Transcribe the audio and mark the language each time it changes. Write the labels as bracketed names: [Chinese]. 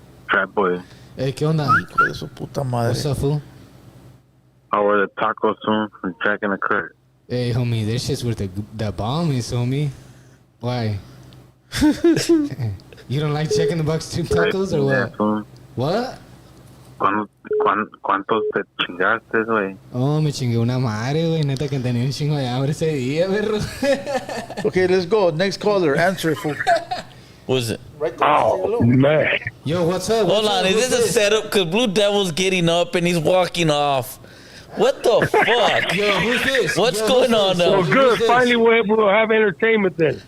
[Spanish] Trapboii. Hey, ¿qué onda? Hijo de su puta madre. [English] What's up, fool? I ordered tacos soon from Jack in the Crack. Hey, homie, this shit's where the bomb is, homie. Why? You don't like checking the box two tacos or what? Fool. What? [Spanish] ¿Cuántos te chingaste, güey? Oh, me chingué una madre, güey. Neta que tenía un chingo de hambre ese día, perro. [English] Okay, let's go. Next caller. Answer it, fool. What is it? Right there. Oh, man. Yo, what's up? Hold on, is this a setup? Because Blue Devil's getting up and he's walking off. What the fuck? Yo, who's this? What's going on now? Well, good. Finally, we'll have entertainment then.